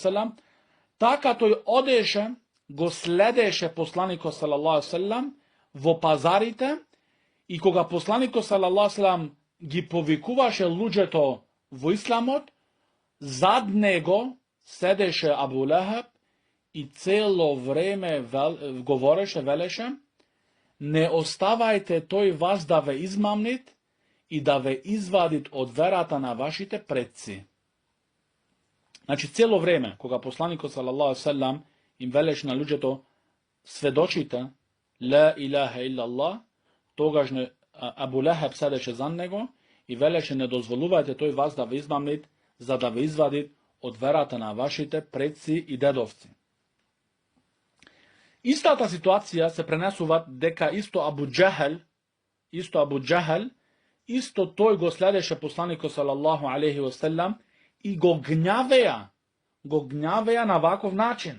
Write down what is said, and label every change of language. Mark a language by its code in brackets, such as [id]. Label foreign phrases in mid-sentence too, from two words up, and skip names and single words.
[mk] селам, така тој одеше, го следеше посланикот [ar] صلى الله عليه وسلم [mk] во пазарите, и кога посланикот [ar] صلى الله عليه وسلم [mk] ги повикуваше луѓето во исламот, зад него седеше Абу Лехеб и цело време говореше, велеше: не оставајте тој вас да ве измамнит и да ве извадит од верата на вашите предци. Значи, цело време, кога посланикот [ar] صلى الله عليه وسلم [mk] им велеше на луѓето: сведочите [ar] لا إله إلا الله, [mk] тогаш Абу Лехеб седеше за него и велеше: не дозволувајте тој вас да ве измамнит, за да ве извадит од верата на вашите предци и дедовци. Истата ситуација се пренесува дека исто Абу Џехел, исто тој го следеше посланикот [ar] صلى الله عليه وسلم [mk] и го гнјавеа на ваков начин.